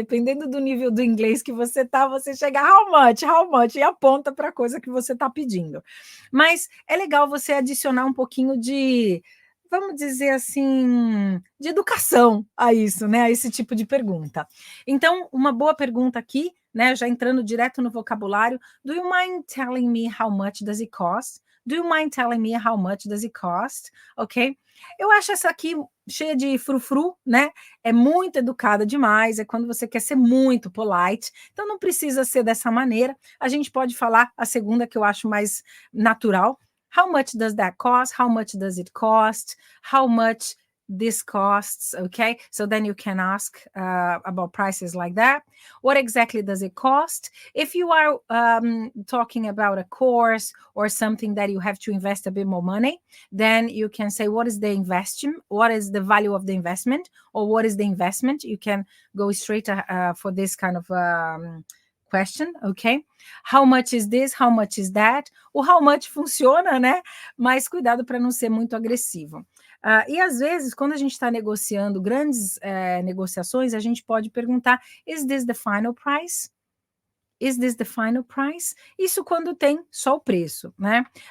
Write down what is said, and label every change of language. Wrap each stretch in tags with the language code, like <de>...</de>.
<pt>Dependendo do nível do inglês que você tá, você chega how much, e aponta para a coisa que você tá pedindo. Mas é legal você adicionar um pouquinho de, vamos dizer assim, de educação a isso, né? A esse tipo de pergunta. Então, uma boa pergunta aqui, né? Já entrando direto no vocabulário,</pt> <en>do you mind telling me how much does it cost? Do you mind telling me how much does it cost? Ok?</en> <pt>Eu acho essa aqui cheia de frufru, né? É muito educada demais, é quando você quer ser muito polite. Então não precisa ser dessa maneira. A gente pode falar a segunda que eu acho mais natural.</pt> <en>How much does that cost? How much does it cost? How much this costs, okay? So then you can ask about prices like that. What exactly does it cost? If you are talking about a course or something that you have to invest a bit more money, then you can say, what is the investment? What is the value of the investment? Or what is the investment? You can go straight for this kind of question, ok? How much is this? How much is that? O how much</en> <pt>funciona, né? Mas cuidado para não ser muito agressivo. E às vezes, quando a gente está negociando grandes negociações, a gente pode perguntar,</pt> <en>is this the final price? Is this the final price?</en> <pt>Isso quando tem só o preço, né?</pt>